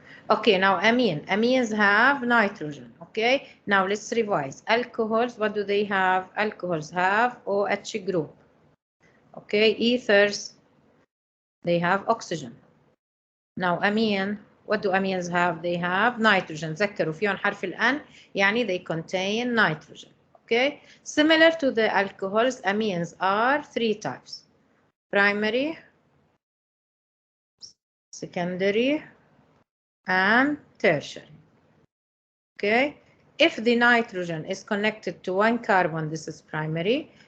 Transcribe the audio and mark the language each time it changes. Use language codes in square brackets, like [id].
[en] Okay, now amines have nitrogen. Okay, now let's revise. Alcohols, what do they have? Alcohols have OH group. Okay, ethers, they have oxygen. Now amine, what do amines have? They have nitrogen. [ar] ذكروا فيهم حرف الأن يعني [en] they contain nitrogen. Okay, similar to the alcohols, amines are 3 types: primary, secondary, and tertiary. Okay, if the nitrogen is connected to 1 carbon, this is primary.